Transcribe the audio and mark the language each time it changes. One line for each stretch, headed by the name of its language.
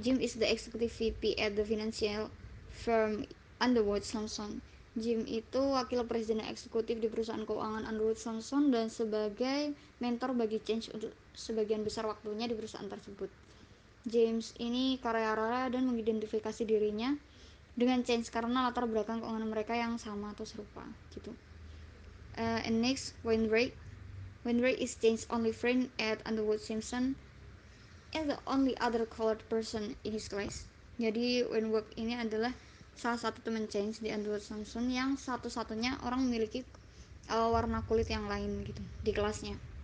English: Jim is the executive VP at the financial firm Underwood Samson.
Indonesian: Jim itu wakil presiden eksekutif di perusahaan keuangan Underwood Samson dan sebagai mentor bagi Change untuk sebagian besar waktunya di perusahaan tersebut. James ini kaya raya dan mengidentifikasi dirinya dengan Change karena latar belakang keuangan mereka yang sama atau serupa gitu.
English: And next, Wainwright. Wainwright is Change's only friend at Underwood Simpson and the only other colored person in his class.
Indonesian: Jadi Wainwright ini adalah salah satu teman Change di Underwood Simpson yang satu-satunya orang memiliki warna kulit yang lain gitu di kelasnya.